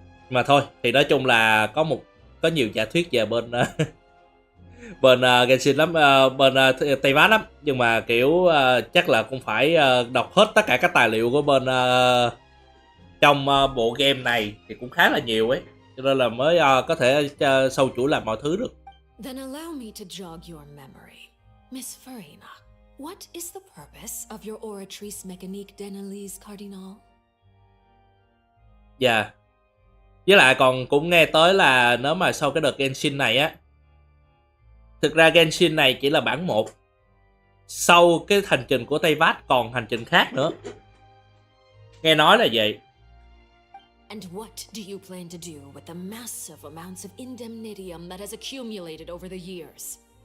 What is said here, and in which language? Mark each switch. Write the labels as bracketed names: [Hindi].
[Vietnamese] Mà thôi thì nói chung là có nhiều giả thuyết về bên bên Genshin lắm, bên Tây Bắc lắm, nhưng mà kiểu chắc là cũng phải đọc hết tất cả các tài liệu của bên trong bộ game này thì cũng khá là nhiều ấy, cho nên là mới có thể sâu chuỗi làm mọi thứ được. [English] Then allow me to jog your memory. Miss Farina, what is the purpose of your oratrice mécanique d'analyse cardinal? [Vietnamese] Dạ. Với lại còn cũng nghe tới là nếu mà sau cái đợt Genshin này á, thực ra Genshin này chỉ là bản 1. Sau cái hành trình của Tây Bắc còn hành trình khác nữa. Nghe nói là vậy. [English] And what do you plan to do with the massive amounts of indemnitium that has accumulated over the years?